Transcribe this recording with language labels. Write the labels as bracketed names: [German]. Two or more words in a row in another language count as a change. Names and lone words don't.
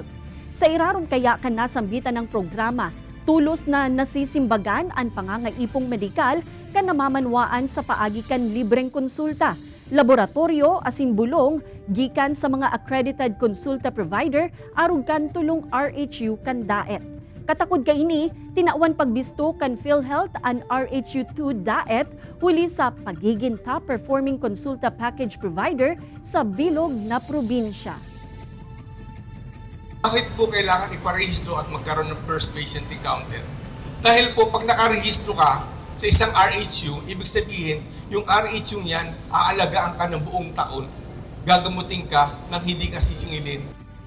[Bikol] Sa irarum kaya kan nasambitan ng programa, tulos na nasisimbagan ang pangangaipong medikal kan namamanwaan sa paagi kan libreng konsulta, laboratorio asin bulong gikan sa mga accredited konsulta provider arug kan tulong RHU kan Daet. Katakod kaini, tinawan pagbisto kan PhilHealth an RHU2 Daet huli sa pagiging [English] top performing [Bikol] konsulta package provider sa bilog na probinsya. [Filipino] Bakit po kailangan iparehistro at magkaroon ng [English] first patient encounter? [Filipino] Dahil po pag nakarehistro ka sa isang RHU, ibig sabihin yung RHU niyan aalagaan ka ng buong taon, gagamutin ka nang hindi ka sisingilin.